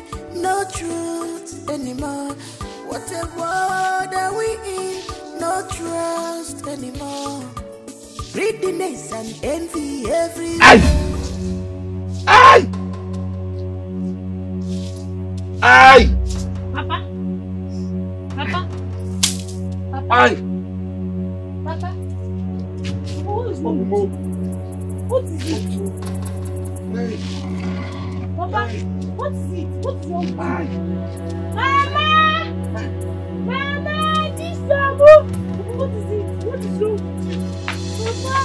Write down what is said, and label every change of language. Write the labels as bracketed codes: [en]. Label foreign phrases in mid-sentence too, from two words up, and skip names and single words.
[en] No truth anymore. What a world are we in? No trust anymore. greediness and envy every. Aye! Aye! Aye! Papa? Papa? Papa? Aye! Papa? What is wrong? What is it? Papa? What is it? What is wrong? Mama! Mama! This Samu! What is it? What is wrong? Papa!